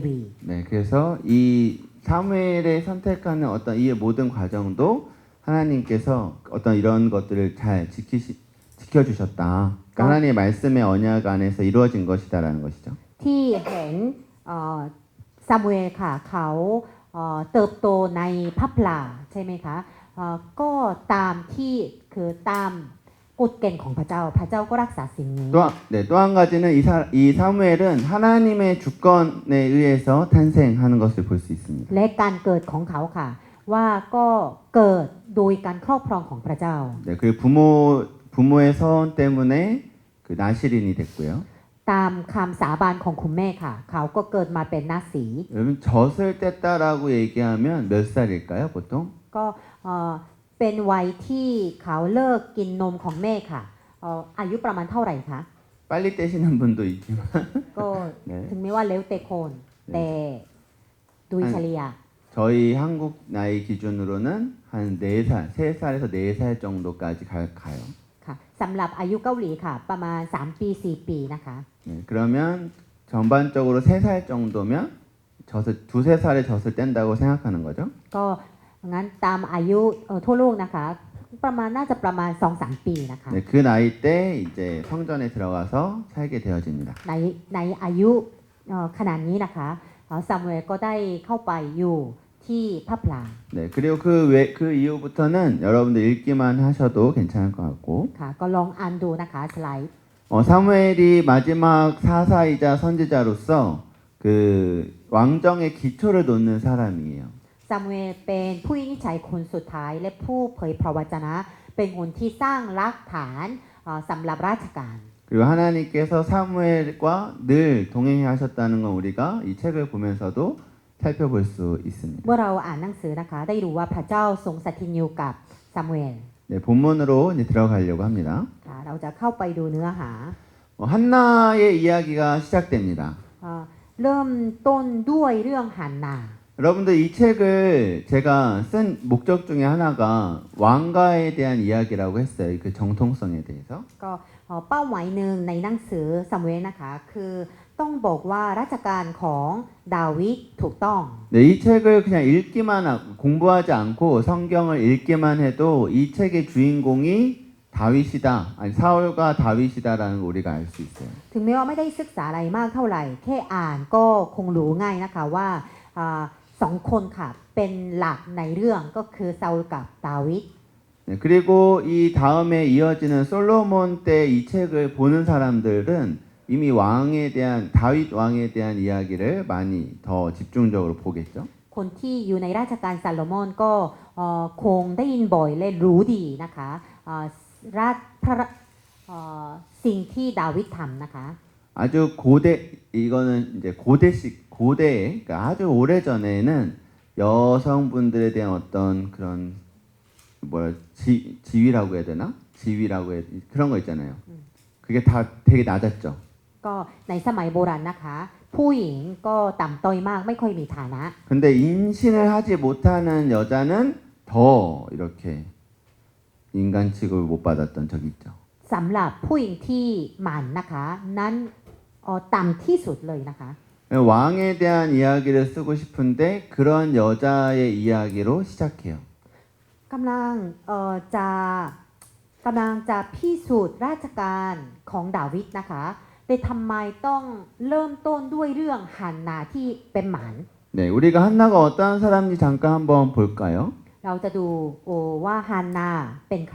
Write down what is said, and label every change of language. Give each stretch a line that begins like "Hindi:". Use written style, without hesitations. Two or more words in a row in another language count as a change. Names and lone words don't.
Korean: 네, 그래서 이 사무엘의 선택하는 어떤 이 모든 과정도 하나님께서 어떤 이런 것들을 잘 지키기 지켜주셨다. 그러니까 하나님의 말씀의 언약 안에서 이루어진 것이다라는 것이죠.
Thai: ที่เห็นซามูเอลค่ะเขาเติบโตในพระพลาใช่ไหมคะก็ตามที่คือตามกฎเกณฑ์ของพระเจ้าพระเจ้าก็รักษาสิ่งนี้
Korean: 또 한 가지는 이 사무엘은 하나님의 주권에 의해서 탄생하는 것을 볼 수 있습니다.
Thai: และการเกิดของเขาค่ะว่าก็เกิดโดยการครอบครองของพระเจ้า
Korean: 네, 그 부모의 서원 때문에 그 나실인이 됐고요.
Thai: ตามคำสาบานของคุณแม่ค่ะเขาก็เกิดมาเป็นนาสี
Korean: 여러분 젖을 뗐다라고 얘기하면 몇 살일까요, 보통?
Thai: ก็เป็นวัยที่เขาเลิกกินนมของแม่ค่ะอายุประมาณเท่าไหร่คะ
Korean: 빨리 떼시는 분도 있지만 ก็ 네.
Thai: ถึงแม้ว่าเล้วแต่คนแต่โดยเฉลี่ย
Korean: 저희 한국 나이 기준으로는 한 4살, 3살에서 4살 정도까지 가요.
Thai: ค่ะสำหรับอายุเกาหลีค่ะประมาณ3ปี4ปีนะคะ
Korean: 네, 그러면 전반적으로 3살 정도면 두세 살에 젖을 뗀다고 생각하는 거죠.
Thai: ก็งั้นตามอายุทั่วโลกนะคะประมาณน่าจะประมาณ 2-3 ปีนะคะ
Korean: 네, 그 나이 때 이제 성전에 들어가서 살게 되어집니다.
Thai: ในอายุขนาดนี้นะคะซามูเอลก็ได้เข้าไปอยู่ที่พระพลา
Korean: 네, 그리고 그 이후부터는 여러분들 읽기만 하셔도 괜찮을 것 같고
Thai: ค่ะก็ลองอ่านดูนะคะสไลด์
Korean: 사무엘이 마지막 사사이자 선지자로서 그 왕정의 기초를 놓는 사람이에요.
Thai: ซามูเอลเป็นผู้วินิจฉัยคนสุดท้ายและผู้เผยพระวจนะเป็นคนที่สร้างรากฐานสำหรับราชการ
Korean: 그리고 하나님께서 사무엘과 늘 동행해 하셨다는 건 우리가 이 책을 보면서도 살펴볼 수 있습니다.
Thai: เมื่อเราอ่านหนังสือนะคะได้รู้ว่าพระเจ้าทรงสถิตอยู่กับซามูเอล
Korean: 네, 본문으로 이제 들어가려고 합니다.
Thai: ค่ะเราจะเข้าไปดูเนื้อหา
Korean: 한나의 이야기가 시작됩니다.
Thai: เริ่มต้นด้วยเรื่องฮันนา
Korean: 여러분들 이 책을 제가 쓴 목적 중에 하나가 왕가에 대한 이야기라고 했어요. 그 정통성에 대해서.
Thai: ก็เป้าหมายหนึ่งในหนังสือซามูเอลนะคะคือต้องบอกว่าราชการของดาวิดถูกต้อง
Korean: 네, 이 책을 그냥 읽기만 하고 공부하지 않고 성경을 읽기만 해도 이 책의 주인공이 다윗이다. 아니 사울과 다윗이다라는 걸 우리가 알 수 있어요.
Thai: ถึงแม้ว่าไม่ได้ศึกษาอะไรมากเท่าไหร่แค่อ่านก็คงรู้ง่ายนะคะว่าสองคนค่ะเป็นหลักในเรื่องก็คือซาอูลกับดาวิด
Korean: 네, 그리고 이 다음에 이어지는 솔로몬 때 이 책을 보는 사람들은 이미 왕에 대한 다윗 왕에 대한 이야기를 많이 더 집중적으로 보겠죠.
Thai: คนที่อยู่ในราชการซาโลมอนก็คงได้ยินบ่อยและรู้ดีนะคะสิ่งที่ดาวิดทำนะคะ
Korean: 아주 이거는 이제 고대 그러니까 아주 오래 전에는 여성분들에 대한 어떤 그런 지위라고 해야 되나? 지위라고 해야 그런 거 있잖아요. 그게 다 되게 낮았죠.
Thai: ก็ในสมัยโบราณนะคะผู้หญิงก็ต่ำต้อยมากไม่ค่อยมีฐานะ
Korean: 근데 임신을 하지 못하는 여자는 더 이렇게 인간 취급을 못 받았던 적이 있죠.
Thai: สำหรับผู้หญิงที่หมันนะคะนั้นต่ำที่สุดเลยนะคะ
Korean: 왕에 대한 이야기를 쓰고 싶은데 그런 여자의 이야기로 시작해요.
Thai: กำลังจะพิสูจน์ราชการของดาวิดนะคะแต่ทำไมต้องเริ่มต้นด้วยเรื่องฮันนาที่เป็นหมัน
Korean: 네, 우리가 한나가 어떠한 사람인지 잠깐 한번 볼까요?
Thai: เราจะดูว่าฮันนาเป็นใคร